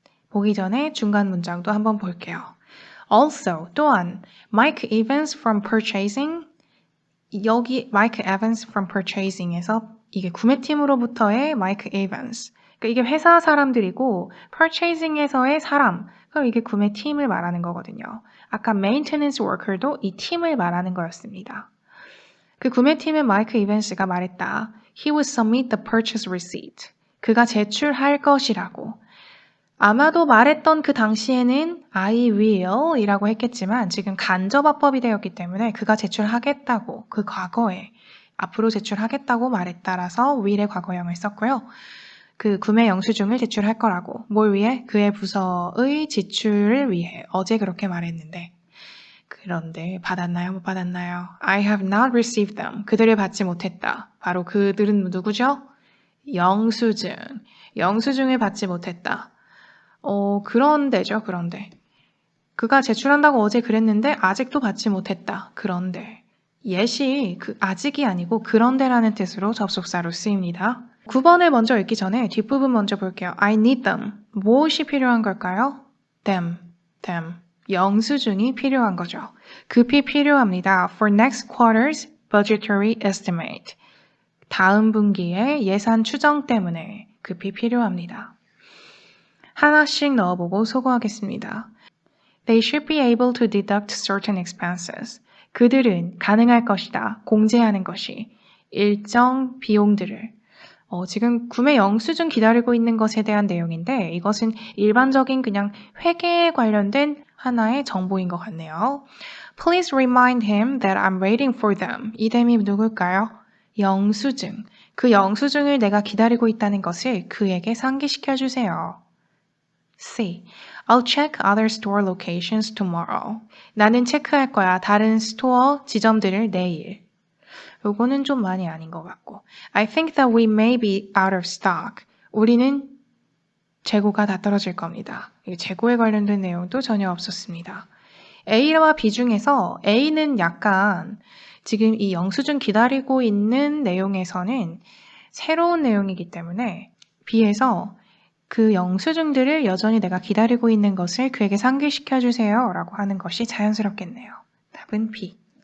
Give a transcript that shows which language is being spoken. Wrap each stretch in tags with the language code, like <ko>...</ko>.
<ko>보기 전에 중간 문장도 한번 볼게요.</ko> <en>Also,</en> <ko>또한 Mike Evans</ko> <en>from Purchasing</en> <ko>여기 Mike Evans from Purchasing에서 이게 구매팀으로부터의 Mike Evans 그러니까 이게 회사 사람들이고 Purchasing에서의 사람 그럼 이게 구매팀을 말하는 거거든요. 아까 Maintenance Worker도 이 팀을 말하는 거였습니다. 그 구매팀의 마이크 이벤스가 말했다.</ko> <en>He would submit the purchase receipt.</en> <ko>그가 제출할 것이라고. 아마도 말했던 그 당시에는</ko> <en>I will</en> <ko>이라고 했겠지만 지금 간접화법이 되었기 때문에 그가 제출하겠다고 그 과거에 앞으로 제출하겠다고 말했다라서 will의 과거형을 썼고요. 그 구매 영수증을 제출할 거라고. 뭘 위해? 그의 부서의 지출을 위해. 어제 그렇게 말했는데. 그런데 받았나요? 못 받았나요?</ko> <en>I have not received them.</en> <ko>그들을 받지 못했다. 바로 그들은 누구죠? 영수증. 영수증을 받지 못했다. 그런데죠. 그런데. 그가 제출한다고 어제 그랬는데 아직도 받지 못했다. 그런데. yet이 아직이 아니고 그런데라는 뜻으로 접속사로 쓰입니다. 9번을 먼저 읽기 전에 뒷부분 먼저 볼게요.</ko> <en>I need them.</en> <ko>무엇이 필요한 걸까요?</ko> <en>them.</en> <ko>영수증이 필요한 거죠. 급히 필요합니다.</ko> <en>For next quarter's budgetary estimate.</en> <ko>다음 분기의 예산 추정 때문에 급히 필요합니다. 하나씩 넣어보고 소거하겠습니다.</ko> <en>They should be able to deduct certain expenses.</en> <ko>그들은 가능할 것이다. 공제하는 것이. 일정 비용들을. 지금 구매 영수증 기다리고 있는 것에 대한 내용인데 이것은 일반적인 그냥 회계에 관련된 하나의 정보인 것 같네요.</ko> <en>Please remind him that I'm waiting for them.</en> <ko>이 댐이 누굴까요? 영수증. 그 영수증을 내가 기다리고 있다는 것을 그에게 상기시켜 주세요. C.</ko> <en>I'll check other store locations tomorrow.</en> <ko>나는 체크할 거야. 다른 스토어 지점들을 내일. 요거는 좀 많이 아닌 것 같고.</ko> <en>I think that we may be out of stock.</en> <ko>우리는 재고가 다 떨어질 겁니다. 재고에 관련된 내용도 전혀 없었습니다. A와 B 중에서 A는 약간 지금 이 영수증 기다리고 있는 내용에서는 새로운 내용이기 때문에 B에서 그 영수증들을 여전히 내가 기다리고 있는 것을 그에게 상기시켜 주세요 라고 하는 것이 자연스럽겠네요. 답은 B.</ko>